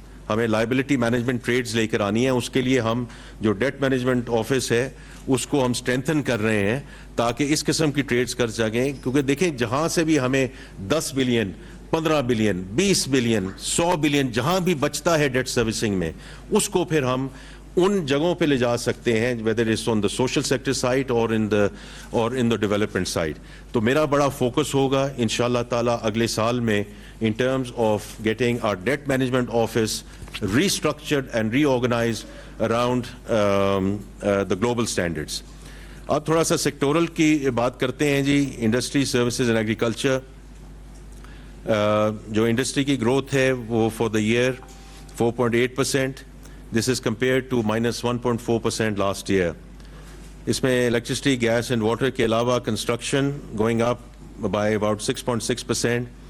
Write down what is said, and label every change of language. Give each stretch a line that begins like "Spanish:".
Urdu: ہمیں liability management trades لے کر آنی ہے. اس کے لیے ہم جو ڈیٹ مینجمنٹ آفس ہے اس کو ہم اسٹرینتھن کر رہے ہیں تاکہ اس قسم کی ٹریڈز کر سکیں. کیونکہ دیکھیں جہاں سے بھی ہمیں 10 بلین 15 بلین 20 بلین 100 بلین جہاں بھی بچتا ہے ڈیٹ سروسنگ میں, اس کو پھر ہم ان جگہوں پہ لے جا سکتے ہیں,
English: whether it's on the social sector side or in the development side.
Urdu: تو میرا بڑا فوکس ہوگا انشاءاللہ تعالیٰ اگلے سال میں
English: in terms of getting our debt management office restructured and reorganized around the global standards.
Urdu: اب تھوڑا سا سیکٹورل کی بات کرتے ہیں جی. انڈسٹری, سروسز اینڈ ایگریکلچر, جو انڈسٹری کی گروتھ ہے وہ for the year 4.8%.
English: This is compared to -1.4% last year.
Urdu: اس میں
English: electricity, gas and water
Urdu: کے علاوہ
English: construction going up by about 6.6%.